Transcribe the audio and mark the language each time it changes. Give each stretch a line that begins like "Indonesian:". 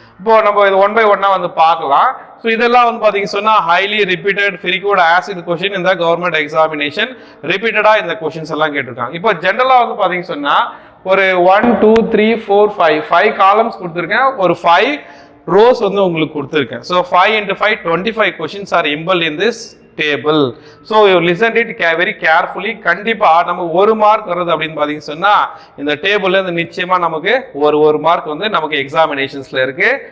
Tamil: இப்போ நம்ம இது 1 by 1 வந்து பார்க்கலாம். ஸோ இதெல்லாம் வந்து பாத்தீங்கன்னு சொன்னா
English: highly repeated frequent asked question
Tamil: இந்த கவர்மெண்ட் எக்ஸாமினேஷன். ரிப்பீட்டடா இந்த கொஸ்டின்ஸ் எல்லாம் கேட்டிருக்காங்க. இப்போ ஜென்ரலா வந்து பாத்தீங்கன்னு சொன்னா ஒரு 1 2 3 4 5 காலம்ஸ் கொடுத்துருக்கேன். ஒரு 5 rows வந்து உங்களுக்கு கொடுத்துருக்கேன்.
English: So 5 into 5 25 questions are inbuilt in this table. So you listen it very carefully.
Tamil: கண்டிப்பா நமக்கு 1 மார்க் வருது அப்படின்னு பாத்தீங்கன்னு சொன்னா இந்த டேபிள்ல இருந்து நிச்சயமா நமக்கு ஒரு மார்க் வந்து நமக்கு எக்ஸாமினேஷன்ஸ்ல இருக்கு.